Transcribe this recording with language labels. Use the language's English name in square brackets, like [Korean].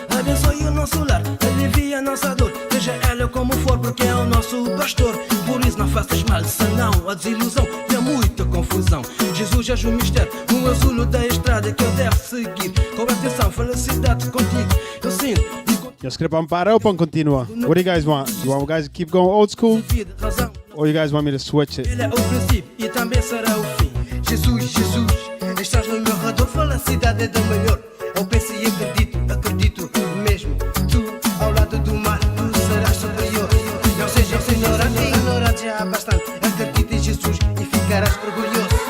[Portuguese] Abençoe o nosso lar, alivia a nossa dor. Seja ela como for, porque é o nosso pastor. Por isso não faças mal, senão a desilusão e há muita confusão. Jesus é o mistério, o azul da estrada que eu devo seguir. Com atenção, felicidade contigo eu sinto. [English] Just skip on [Portuguese] para ou continua? [English] What do you guys want? You want guys to keep going old school? Or you guys want me to switch it? [Portuguese] Ele é o princípio e também será o fim. Jesus, Jesus, estás no meu redor, felicidade é do melhor. Eu penso e acredito mesmo. Tu, ao lado do mar, tu serás superior. Não sejas ignorante, ignorante já há bastante. Acredita em Jesus e ficarás orgulhoso.